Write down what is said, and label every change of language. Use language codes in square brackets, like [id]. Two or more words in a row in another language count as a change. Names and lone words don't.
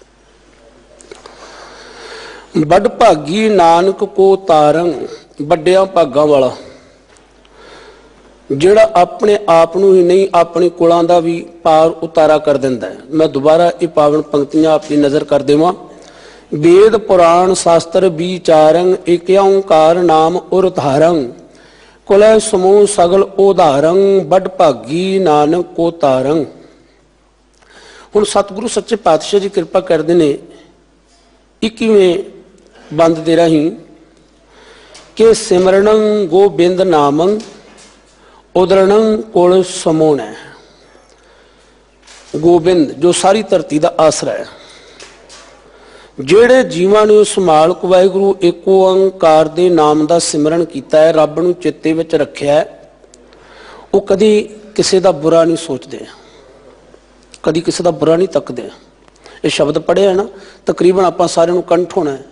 [pa] ਵੱਡ ਭਾਗੀ ਨਾਨਕ ਕੋ ਤਾਰੰ, ਵੱਡਿਆਂ ਭਾਗਾਂ ਵਾਲਾ ਜਿਹੜਾ ਆਪਣੇ ਆਪ ਨੂੰ ਹੀ ਨਹੀਂ ਆਪਣੀ ਕੁਲਾਂ ਦਾ ਵੀ ਪਾਰ ਉਤਾਰਾ ਕਰ ਦਿੰਦਾ ਹੈ। ਮੈਂ ਦੁਬਾਰਾ ਇਹ ਪਾਵਨ ਪੰਕਤੀਆਂ ਆਪਣੀ ਨਜ਼ਰ ਕਰ ਦੇਵਾਂ। [sa] वेद पुराण शास्त्र विचारं एक ओंकार नाम उरधारं कुलय समूह सगल उदारं बड़ भागी नानक को तारं। [pa] ਹੁਣ ਸਤਗੁਰੂ ਸੱਚੇ ਪਾਤਸ਼ਾਹ ਜੀ ਕਿਰਪਾ ਕਰਦੇ ਨੇ 21ਵੇਂ ਬੰਦ ਦੇ ਰਾਹੀਂ ਕਿ [sa] सिमरणं गोबिंद नामं उदरणं कुल समूह [pa] है। [hi] गोबिंद जो सारी धरती का आसरा है, [pa] ਜਿਹੜੇ ਜੀਵਾਂ ਨੇ ਉਸ ਮਾਲਕ ਵਾਹਿਗੁਰੂ ਏਕ ਓੰਕਾਰ ਦੇ ਨਾਮ ਦਾ ਸਿਮਰਨ ਕੀਤਾ ਹੈ, ਰੱਬ ਨੂੰ ਚਿੱਤੇ ਵਿੱਚ ਰੱਖਿਆ ਹੈ, ਉਹ ਕਦੀ ਕਿਸੇ ਦਾ ਬੁਰਾ ਨਹੀਂ ਸੋਚਦੇ, ਕਦੀ ਕਿਸੇ ਦਾ ਬੁਰਾ ਨਹੀਂ ਤੱਕਦੇ। ਇਹ ਸ਼ਬਦ ਪੜ੍ਹਿਆ ਨਾ, ਤਕਰੀਬਨ ਆਪਾਂ ਸਾਰਿਆਂ ਨੂੰ ਕੰਠ ਹੋਣਾ ਹੈ।